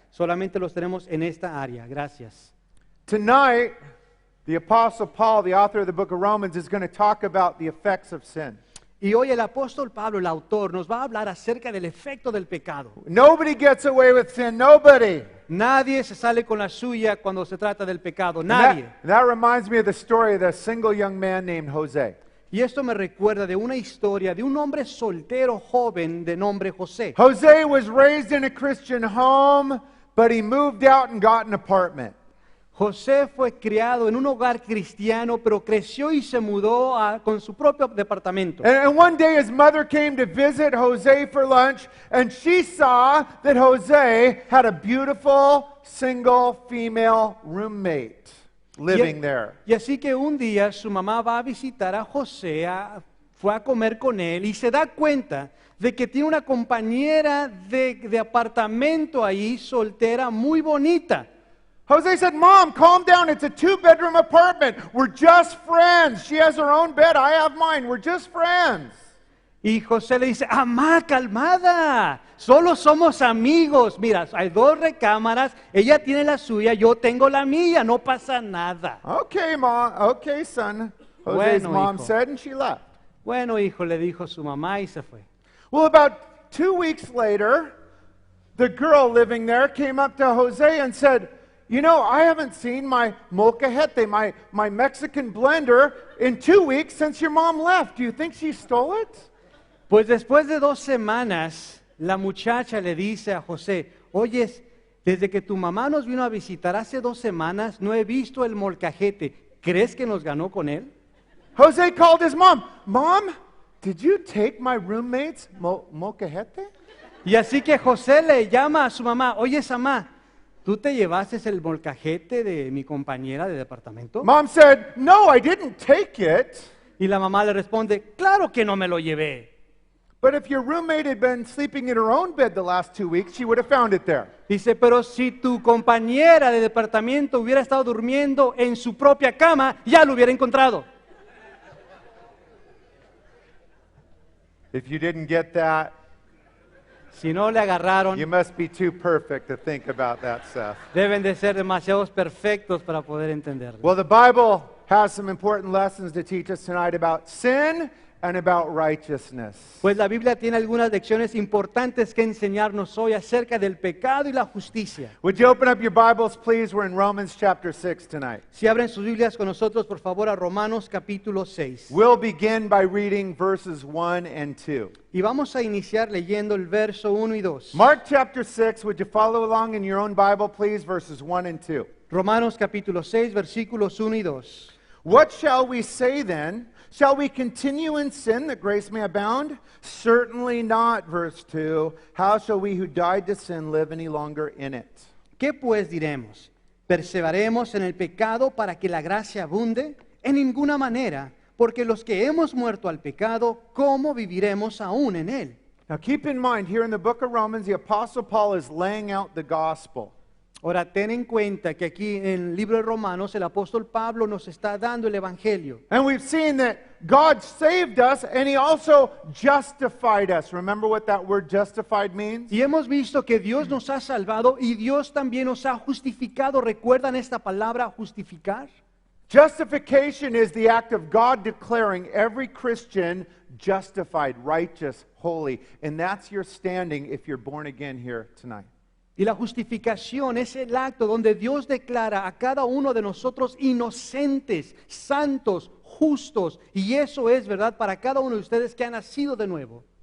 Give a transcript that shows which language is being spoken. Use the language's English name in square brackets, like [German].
[Spanish] Solamente los tenemos en esta área. Gracias. [English] Tonight, the Apostle Paul, the author of the book of Romans, is going to talk about the effects of sin. [Spanish] Y hoy el apóstol Pablo, el autor, nos va a hablar acerca del efecto del pecado. [English] Nobody gets away with sin, nobody. [Spanish] Nadie se sale con la suya cuando se trata del pecado, [English] And [Spanish] nadie. [English] that reminds me of the story of the single young man named Jose. [Spanish] Y esto me recuerda de una historia de un hombre soltero joven de nombre José. [English] Jose was raised in a Christian home, but he moved out and got an apartment. [Spanish] José fue criado en un hogar cristiano, pero creció y se mudó con su propio departamento. [English] And one day his mother came to visit Jose for lunch, and she saw that Jose had a beautiful single female roommate living there. [Spanish] Y así que un día su mamá va a visitar a José, fue a comer con él y se da cuenta de que tiene una compañera de apartamento ahí, soltera, muy bonita. [English] Jose said, "Mom, calm down. It's a 2-bedroom apartment. We're just friends. She has her own bed. I have mine. We're just friends." [Spanish] Y José le dice, mamá, calmada, solo somos amigos. Mira, hay 2 recámaras, ella tiene la suya, yo tengo la mía, no pasa nada. [English] Okay, Mom. Okay, son. Jose's [Spanish] Bueno, [English] mom [Spanish] hijo. [English] said, and she left. [Spanish] Bueno, hijo, le dijo su mamá y se fue. [English] Well, about 2 weeks later, the girl living there came up to Jose and said, "You know, I haven't seen my molcajete, my Mexican blender, in 2 weeks since your mom left. Do you think she stole it?" [Spanish] Pues después de 2 semanas, la muchacha le dice a José, oyes, desde que tu mamá nos vino a visitar hace 2 semanas, no he visto el molcajete. ¿Crees que nos ganó con él? [English] Jose called his mom. Mom, did you take my roommate's molcajete? [Spanish] Y así que José le llama a su mamá, oye, mamá, ¿tú te llevaste el molcajete de mi compañera de departamento? [English] Mom said, no, I didn't take it. [Spanish] Y la mamá le responde, claro que no me lo llevé. [English] But if your roommate had been sleeping in her own bed the last 2 weeks, she would have found it there. [Spanish] Dice, pero si tu compañera de departamento hubiera estado durmiendo en su propia cama, ya lo hubiera encontrado. [English] If you didn't get that, [Spanish] Si no le agarraron, [English] you must be too perfect to think about that, Seth. [Spanish] deben de ser demasiados perfectos para poder entenderlo. [English] Well, the Bible has some important lessons to teach us tonight about sin and about righteousness. [Spanish] Pues la Biblia tiene algunas lecciones importantes que enseñarnos hoy acerca del pecado y la justicia. [English] Would you open up your Bibles, please? We're in Romans chapter 6 tonight. [Spanish] Si abren sus Biblias con nosotros, por favor, a Romanos capítulo 6. [English] We'll begin by reading verses 1 and 2. [Spanish] Y vamos a iniciar leyendo el verso 1 y 2. [English] Mark chapter 6, would you follow along in your own Bible, please? Verses 1 and 2. [Spanish] Romanos capítulo 6, versículos 1 y 2. [English] What shall we say then? Shall we continue in sin that grace may abound? Certainly not, verse 2. How shall we who died to sin live any longer in it? [Spanish] ¿Qué pues diremos? ¿Perseveraremos en el pecado para que la gracia abunde? En ninguna manera, porque los que hemos muerto al pecado, ¿cómo viviremos aún en él? [English] Now keep in mind, here in the book of Romans, the Apostle Paul is laying out the gospel. [Spanish] Ahora, ten en cuenta que aquí en el libro de Romanos el apóstol Pablo nos está dando el evangelio. [English] And we've seen that God saved us and He also justified us. Remember what that word justified means? [Spanish] Y hemos visto que Dios nos ha salvado y Dios también nos ha justificado. ¿Recuerdan esta palabra, justificar? [English] Justification is the act of God declaring every Christian justified, righteous, holy. And that's your standing if you're born again here tonight. [Spanish] Y la justificación es el acto donde Dios declara a cada uno de nosotros inocentes, santos, justos. Y eso es verdad para cada uno de ustedes que ha nacido de nuevo.